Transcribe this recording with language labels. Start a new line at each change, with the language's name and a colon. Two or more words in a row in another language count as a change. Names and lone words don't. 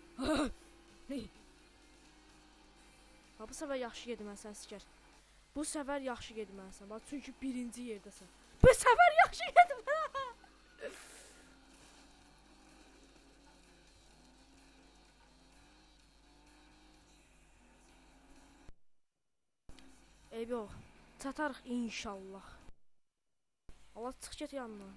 Azerbaijani: Ha, bu sefer yaxşı gedməsən sikər. Bu sefer yaxşı gedməsən. Bax çünki birinci yerdəsən. Bu sefer yaxşı gedmə. Eyb yox. Çatarıq inşallah. Allah çıx get yanına.